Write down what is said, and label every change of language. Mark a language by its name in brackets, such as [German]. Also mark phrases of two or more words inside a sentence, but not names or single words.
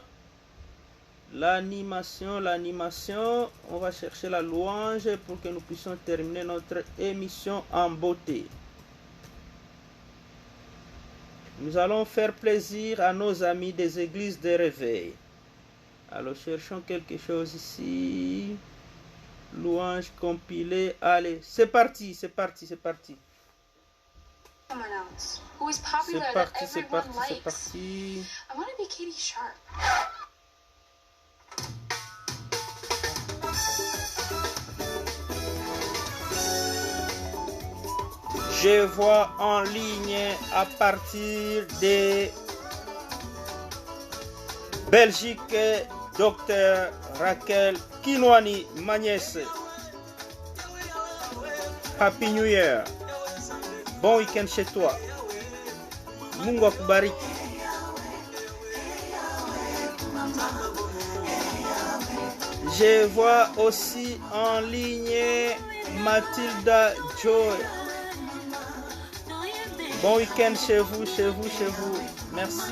[French] L'animation, on va chercher la louange pour que nous puissions terminer notre émission en beauté. Nous allons faire plaisir à nos amis des églises de réveil. Alors cherchons quelque chose ici. Louange compilée. Allez, c'est parti. [English] Someone else who is popular that everyone likes. I want to be Katie Sharp. [French] Je vois en ligne à partir de Belgique, Dr Raquel Kinwani Magnès. [English] Happy New Year. [French] Bon week-end chez toi. [Swahili] Mungu akubariki. [French] Je vois aussi en ligne Mathilda Joy. Bon week-end chez vous. Merci.